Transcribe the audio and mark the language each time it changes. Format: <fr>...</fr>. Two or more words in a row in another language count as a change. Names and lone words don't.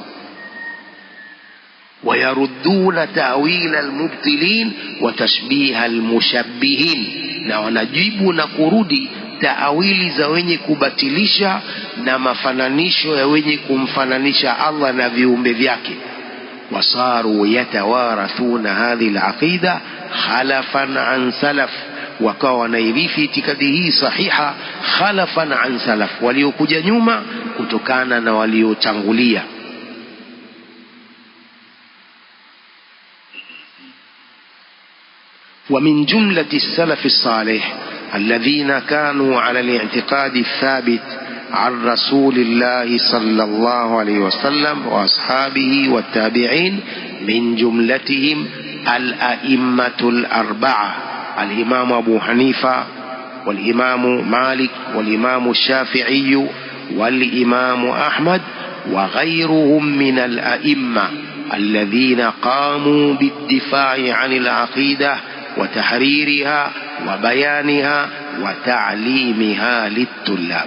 <ar>ويردون تأويل المبطلين وتشبيه المشبهين,</ar> <sw>na wanajibu na kurudi taawili za wenye kubatilisha na mafananisho ya wenye kumfananisha Allah na viumbe vyake.</sw> <ar>وصاروا يتوارثون هذه العقيدة خلفا عن سلف,</ar> <sw>wakawa wanairithi itikadi hii sahiha</sw> <ar>خلفا عن سلف,</ar> <sw>waliokuja nyuma kutokana na waliotangulia.</sw> <ar>ومن جملة السلف الصالح الذين كانوا على الاعتقاد الثابت عن رسول الله صلى الله عليه وسلم وأصحابه والتابعين، من جملتهم الأئمة الأربعة: الإمام أبو حنيفة والإمام مالك والإمام الشافعي والإمام أحمد وغيرهم من الأئمة الذين قاموا بالدفاع عن العقيدة وتحريرها وبيانها وتعليمها للطلاب.</ar>